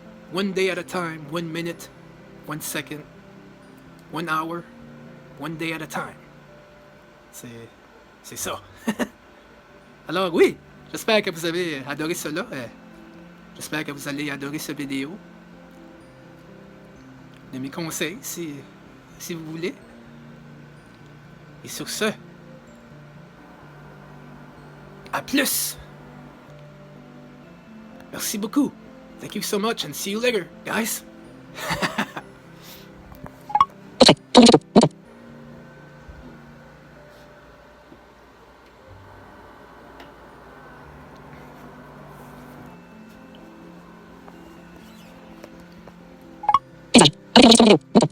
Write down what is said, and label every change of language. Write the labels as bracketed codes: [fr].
[en] One day at a time, 1 minute, 1 second, 1 hour, 1 day at a time. [fr] C'est ça. Alors oui, j'espère que vous avez adoré cela. J'espère que vous allez adorer cette vidéo. De mes conseils, si vous voulez. Et sur ce, à plus. Merci beaucoup. [en] Thank you so much and see you later, guys. [fr] Arrête d'enregistrer ma vidéo.